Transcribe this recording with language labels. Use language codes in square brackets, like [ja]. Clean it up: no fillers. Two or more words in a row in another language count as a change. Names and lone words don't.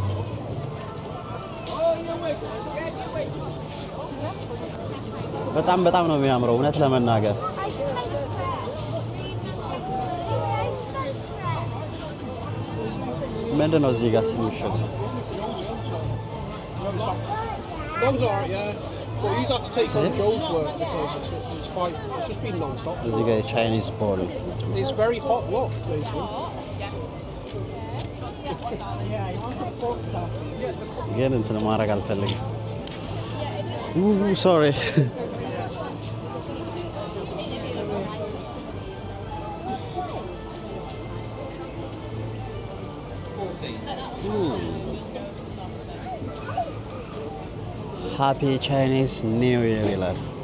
[am] በጣም ነው የሚያምረው እውነት ለመናገር። ምንድን ነው እዚህ ጋር ሲሚሸጥ? [en] Those are, yeah. But you have to take on Joe's work because it's just been non-stop. [am] እዚህ ጋር [en] Chinese ball It's very hot, look, basically. [am] ግን እንትን ማድረግ አልፈልግም። [en] sorry happy Chinese new year [am] ይላል።